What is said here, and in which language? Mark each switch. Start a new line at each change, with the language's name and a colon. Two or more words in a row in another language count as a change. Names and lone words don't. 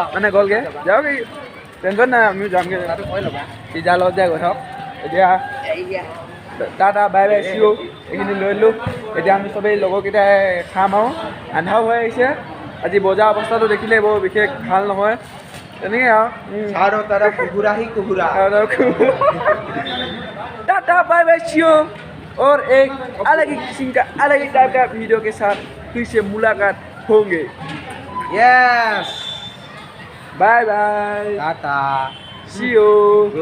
Assamese: মানে গ'লগৈ যাওক সি টেনশ্যন নাই আমিও যামগৈ তাতো কয় ল'বা সি যাৰ লগত যায় গৈ থাকক এতিয়া
English: tata bye bye see you'
Assamese: এইখিনি লৈ ল'লোঁ এতিয়া আমি চবেই লগৰকেইটাই খাম আৰু আন্ধাও হৈ আহিছে আজি বজাৰ অৱস্থাটো দেখিলে বৰ বিশেষ ভাল নহয় তেনেকৈ আৰু दादा कुकुरा ही कुकुरा
English: tata bye bye see you
Hindi: और एक अलग ही किस्म का अलग ही टाइप का वीडियो के साथ फिर से मुलाकात होंगे
English: यस bye bye टाटा see you